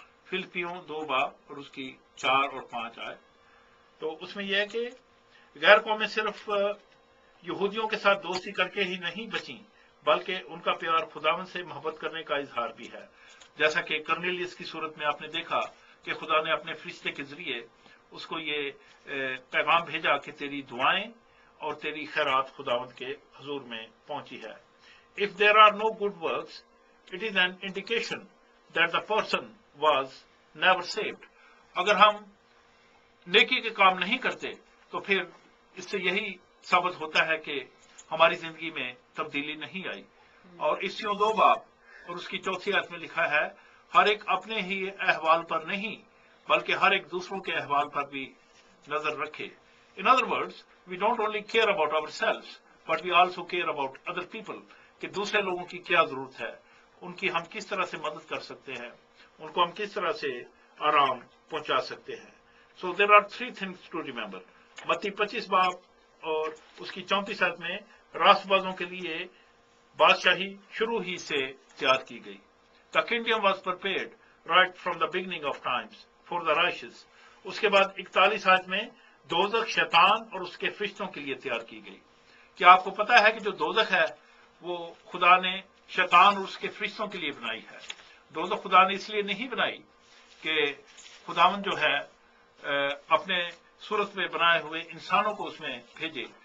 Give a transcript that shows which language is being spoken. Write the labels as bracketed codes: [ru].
[ur] فلپیوں 2 باب اور اس کی 4 اور 5 آیت. تو اس میں یہ ہے کہ غیر قومیں صرف یہودیوں کے ساتھ دوستی کر کے ہی نہیں بچیں بلکہ ان کا پیار خداوند سے محبت کرنے کا اظہار بھی ہے. جیسا کہ کرنیلیس کی صورت میں آپ نے دیکھا کہ خدا نے اپنے فرشتے کے ذریعے اس کو یہ پیغام بھیجا کہ تیری دعائیں اور تیری خیرات خداوند کے حضور میں پہنچی ہے. [en] If there are no good works, it is an indication that the person was never saved. [ur] اگر ہم نیکی کے کام نہیں کرتے تو پھر اس سے یہی ثابت ہوتا ہے کہ ہماری زندگی میں تبدیلی نہیں آئی. اور افسیوں 2 باب اور اس کی 4 آیت میں لکھا ہے ہر ایک اپنے ہی احوال پر نہیں بلکہ ہر ایک دوسروں کے احوال پر بھی نظر رکھے. [en] In other words, we don't only care about ourselves, but we also care about other people. [ur] کہ دوسرے لوگوں کی کیا ضرورت ہے, ان کی ہم کس طرح سے مدد کر سکتے ہیں, ان کو ہم کس طرح سے آرام پہنچا سکتے ہیں. [en] So there are 3 things to remember. [ur] متی 25 باب اور اس کی 34 آیت میں راست بازوں کے لیے بادشاہی شروع ہی سے تیار کی گئی. [en] The kingdom was prepared right from the beginning of times for the righteous. [ur] اس کے بعد 41 آیت میں دوزخ شیطان اور اس کے فرشتوں کے لیے تیار کی گئی. کیا آپ کو پتا ہے کہ جو دوزخ ہے وہ خدا نے شیطان اور اس کے فرشتوں کے لیے بنائی ہے. دوزخ خدا نے اس لیے نہیں بنائی کہ خداوند جو ہے اپنے صورت میں بنائے ہوئے انسانوں کو اس میں بھیجے.